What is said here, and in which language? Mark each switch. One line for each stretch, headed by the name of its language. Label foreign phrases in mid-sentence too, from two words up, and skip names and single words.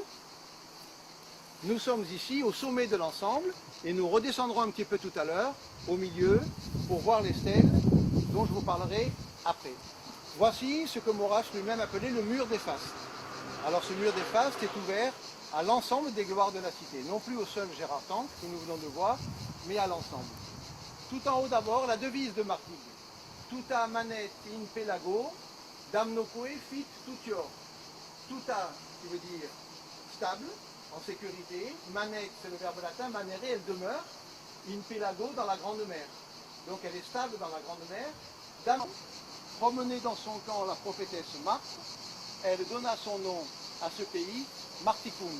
French: Nous sommes ici au sommet de l'ensemble et nous redescendrons un petit peu tout à l'heure au milieu pour voir les stèles dont je vous parlerai après. Voici ce que Maurras lui-même appelait le mur des fastes. Alors ce mur des fastes est ouvert à l'ensemble des gloires de la cité, non plus au seul Gérard Tanque que nous venons de voir, mais à l'ensemble. Tout en haut d'abord, la devise de Martigues.
Latin: Tuta manet in pelago, damnoque fit tutior.
French: Tuta, qui veut dire stable, en sécurité. Manet, c'est le verbe latin, manere, elle demeure.
Latin: In pelago,
French: dans la grande mer. Donc elle est stable dans la grande mer. Dam, promenée dans son camp la prophétesse Marthe, elle donna son nom à ce pays, Marticum.